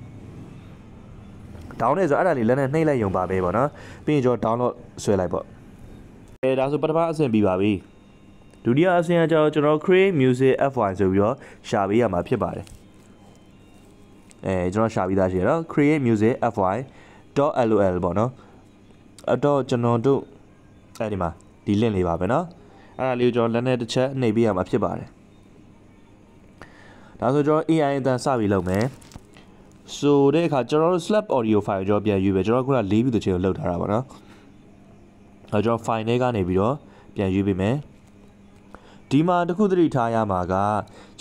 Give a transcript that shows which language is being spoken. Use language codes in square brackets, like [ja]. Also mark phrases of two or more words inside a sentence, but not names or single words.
[my] down နဲ့ဆိုအဲ့ဒါလေးလက်နဲ့နှိပ်လိုက်ရုံပါပဲပေါ့နော်ပြီးရင်ကျွန်တော် download ဆွဲလိုက်ပေါ့ဒါဆိုပထမအဆင့်ပြီးပါပြီဒုတိယအဆင့်ကကျွန်တော် [en] create music fy [my] ဆိုပြီးတော့ရှာပေးရမှာဖြစ်ပါတယ် ကျွန်တော်ရှာပြီးသားရှိရနော် create music fy.lol ပေါ့နော်အဲ့တော့ကျွန်တော်တို့အဲ့ဒီမှာဒီ link လေးပါပဲနော်အဲ့ဒါလေးကိုကျွန်တော်လက်နဲ့တစ်ချက်နှိပ်ပေးရမှာဖြစ်ပါတယ်ဒါဆိုကျွန်တော် AI အတန်စပြီးလုပ်မယ်ဆိုတဲ့အခါကျွန်တော်တို့ [en] slap audio file [my] ကျွန်တော်ပြန်ယူပဲကျွန်တော်ခုန၄ view တစ်ချိန်ကိုလောက်ထားတာပါနော်အဲကျွန်တော် file ထဲကနေပြီးတော့ပြန်ယူပေးမယ်ဒီမှာတစ်ခုသတိထားရမှာကကျွန်